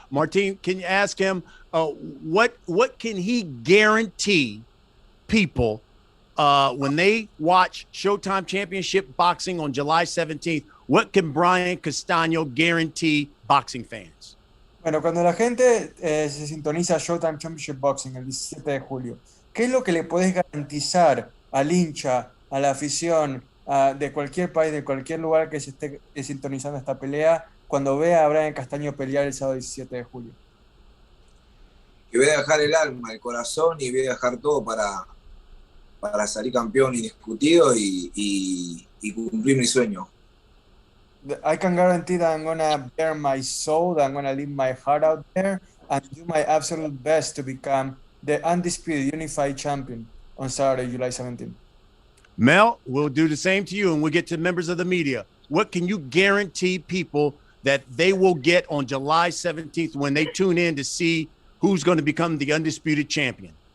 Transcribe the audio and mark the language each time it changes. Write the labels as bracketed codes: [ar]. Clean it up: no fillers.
[en] Martin, can you ask him what can he guarantee people when they watch Showtime Championship Boxing on July 17th? What can Brian Castano guarantee boxing fans? [es] Bueno, cuando la gente se sintoniza Showtime Championship Boxing el 17 de julio, ¿qué es lo que le podés garantizar al hincha, a la afición de cualquier país, de cualquier lugar que se esté sintonizando esta pelea, cuando vea a Brian Castaño pelear el sábado 17 de julio? Que voy a dejar el alma, el corazón y voy a dejar todo para salir campeón indiscutido y cumplir mi sueño. [en] I can guarantee that I'm gonna bear my soul, that I'm gonna leave my heart out there and do my absolute best to become the undisputed unified champion on Saturday, July 17th. Mel, we'll do the same to you, and we'll get to members of the media. What can you guarantee people that they will get on July 17th when they tune in to see who's going to become the undisputed champion?